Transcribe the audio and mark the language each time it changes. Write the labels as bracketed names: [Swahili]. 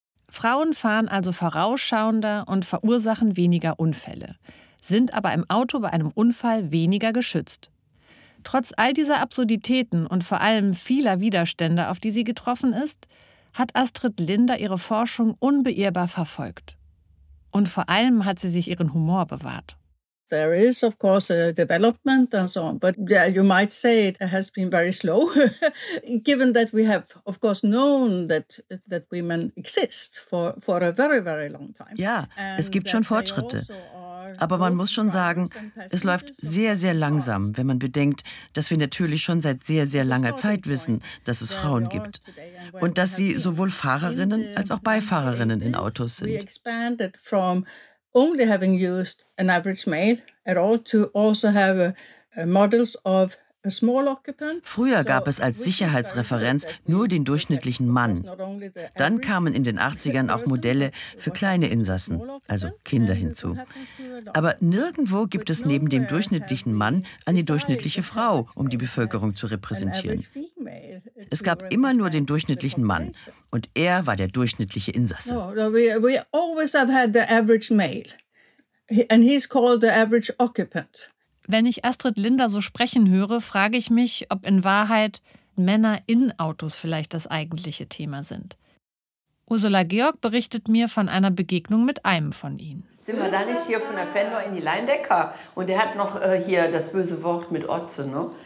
[German] Frauen fahren also vorausschauender und verursachen weniger Unfälle, sind aber im Auto bei einem Unfall weniger geschützt. Trotz all dieser Absurditäten und vor allem vieler Widerstände, auf die sie getroffen ist, hat Astrid Linder ihre Forschung unbeirrbar verfolgt. Und vor allem hat sie sich ihren Humor bewahrt. [English] There is of course a development and so on, but yeah, you might say it has been very slow, given that we have of course known that women exist for a very very long time. [German] Ja, es gibt schon Fortschritte. Aber man muss schon sagen, es läuft sehr, sehr langsam, wenn man bedenkt, dass wir natürlich schon seit sehr, sehr langer Zeit wissen, dass es Frauen gibt und dass sie sowohl Fahrerinnen als auch Beifahrerinnen in Autos sind. [English] We expanded from only having used an average male at all to also have models of [German] Früher gab es als Sicherheitsreferenz nur den durchschnittlichen Mann. Dann kamen in den 80ern auch Modelle für kleine Insassen, also Kinder, hinzu. Aber nirgendwo gibt es neben dem durchschnittlichen Mann eine durchschnittliche Frau, um die Bevölkerung zu repräsentieren. Es gab immer nur den durchschnittlichen Mann und er war der durchschnittliche Insasse. [English] We always have had the average male and he's called the average occupant. [German] Wenn ich Astrid Linder so sprechen höre, frage ich mich, ob in Wahrheit Männer in Autos vielleicht das eigentliche Thema sind. Ursula Georg berichtet mir von einer Begegnung mit einem von ihnen. Sind wir da nicht hier von der Fender in die Leindecker? Und der hat noch hier das böse Wort mit Otze, ne?